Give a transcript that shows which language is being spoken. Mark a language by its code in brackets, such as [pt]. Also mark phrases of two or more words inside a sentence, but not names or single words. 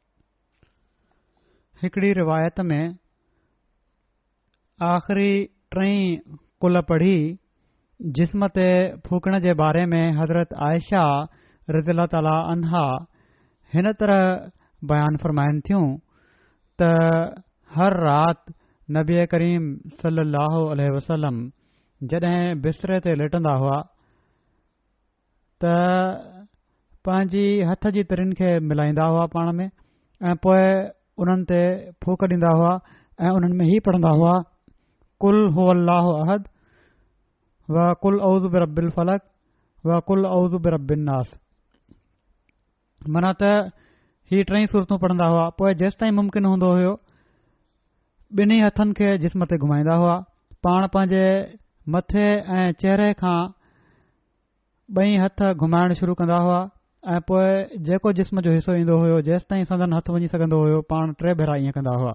[sd] हिकिड़ी रिवायत में आख़िरी 3 कुल पढ़ी जिस्म ते फूकण जे बारे में हज़रत आयशा [ar] رضي الله تعالى عنها [sd] हिन तरह बयानु फ़रमाइनि थियूं त हर राति नबी करीम [ar] صلى الله عليه وسلم [sd] जॾहिं बिस्तरे ते लेटंदा हुआ त पंहिंजी हथ जी तरियुनि खे मिलाईंदा हुआ पाण में ऐं पोइ उन्हनि ते फूक ॾींदा हुआ ऐं उन्हनि में ही पढ़ंदा हुआ [ar] قل هو الله أحد و قل أعوذ برب الفلق و قل أعوذ برب الناس. [sd] माना त ही 3 सूरतूं पढ़ंदा हुआ। पोइ जेसि ताईं मुमकिन हूंदो हुयो ॿिन्ही हथनि खे जिस्म ते घुमाईंदा हुआ। पाण पंहिंजे मथे ऐं चहिरे खां 2 हथ घुमाइण शुरू कंदा हुआ ऐं पोइ जेको जिस्म जो हिसो ईंदो हुयो जेसि ताईं संदन हथु वञी सघंदो हुयो पाण 3 भेरा ईअं कंदा हुआ।